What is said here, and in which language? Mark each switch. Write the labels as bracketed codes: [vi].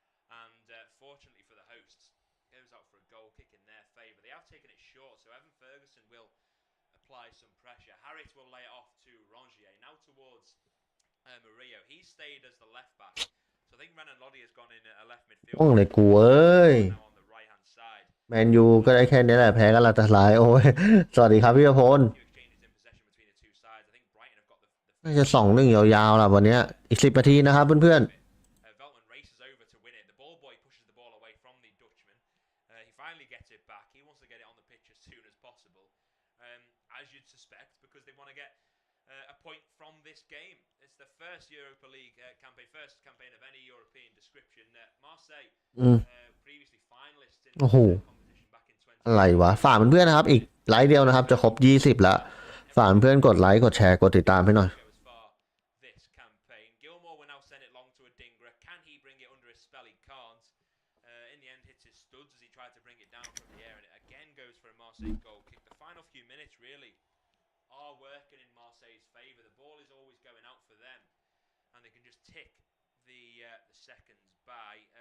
[en] And fortunately for the hosts, goes out for a goal kick in their favour. They have taken it short, so Evan Ferguson will apply some pressure. Harrit will lay it off to Rongier. Now towards Murillo. He stayed as the left back. So I think Renan Lodi has gone in a left midfield. [th] ห้องเลยกูเอ้ย [en] Now on the right hand side. [th] แมนยูก็ได้แค่นี้แหละแพ้กันลาตาลายโอ้ย สวัสดีครับพี่พล [en] Few exchanges in possession between the two sides. I think Brighton have got the [th] น่าจะ2-1ยาวๆล่ะวันเนี้ยอีก10 นาทีนะครับเพื่อน [en] Veltman races over to win it. The ball boy pushes the ball away from the Dutchman. He finally gets it back. He wants to get it on the pitch as soon as possible. As you'd suspect, because they want to get a point from this game. It's the first Europa League campaign, first campaign of any European description. Marseille, previously finalists in the competition back in 20. [th] อะไรวะฝากเพื่อนๆนะครับอีกไลค์เดียวนะครับจะครบ20แล้วฝากเพื่อนกดไลค์กดแชร์กดติดตามให้หน่อย [en] This campaign, Gilmore will now send it long to Adingra. Can he bring it under his spell? He can't. In the end, hits his studs as he tried to bring it down from the air, and it again goes for a Marseille goal kick. The final few minutes really are working in Marseille's favour. The ball is always going out for them, and they can just tick the seconds by.